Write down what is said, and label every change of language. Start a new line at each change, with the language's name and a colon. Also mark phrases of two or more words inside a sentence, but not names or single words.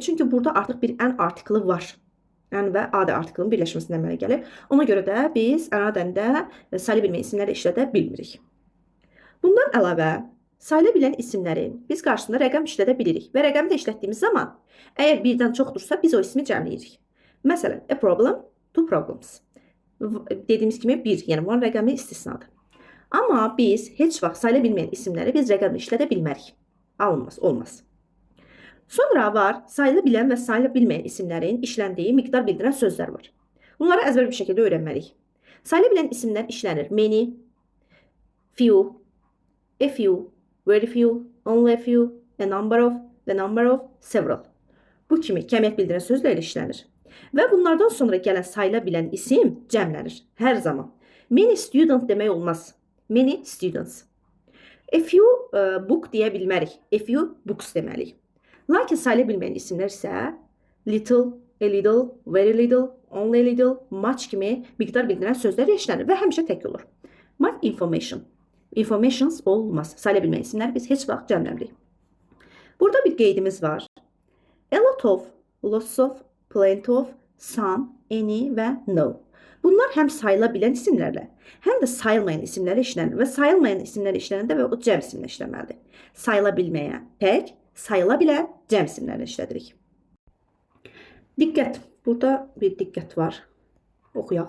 Azerbaijani: Çünki burada artıq bir en artiklı var. Ən və adı artiklının birləşməsindən əmələ gəlir. Ona görə də biz ənadəndə sayıla bilməyən isimləri işlədə bilmirik. Bundan əlavə, sayıla bilən isimləri biz qarşısında rəqəm işlədə bilirik və rəqəmi də işlətdiyimiz zaman əgər birdən çoxdursa biz o ismi cəmləyirik. Məsələn,
English: a problem, two problems.
Azerbaijani: Dediyimiz kimi bir, yəni one rəqəmi istisnadır. Amma biz heç vaxt sayıla bilməyən isimləri biz rəqəmlə işlədə bilmərik. Alınmaz, olmaz. Sonra var, sayıla bilən və sayıla bilməyən isimlərin işləndiyi miqdar bildirən sözlər var. Bunları əzbər bir şəkildə öyrənməliyik. Sayıla bilən isimlər işlənir.
English: Many, few, a few, very few, only a few, a number of, the number of, several.
Azerbaijani: Bu kimi kəmiyyət bildirən sözlərlə işlənir. Və bunlardan sonra gələn sayıla bilən isim cəmlənir. Hər zaman.
English: Many students
Azerbaijani: demək olmaz.
English: Many students. A few book
Azerbaijani: deyə bilmərik.
English: A few books
Azerbaijani: deməliyik. Lakin sayıla bilməyən isimlər isə
English: little, a little, very little, only a little, much
Azerbaijani: kimi miqdar bildirən sözlər işlənir və həmişə tək olur.
English: Much information. Informations olmaz.
Azerbaijani: Sayıla bilməyən isimlər biz heç vaxt cəmləmirik. Burada bir qeydimiz var.
English: A lot of, lots of, plenty of, some, any və no.
Azerbaijani: Bunlar həm sayıla bilən isimlərlə, həm də sayılmayan isimlərlə işlənir və sayılmayan isimlərlə işlənəndə və o cəm isimlə işlənməlidir. Sayıla bilməyən tək, sayıla bilən cəm isimlərlə işlədirik. Diqqət. Burada bir diqqət var. Oxuyaq.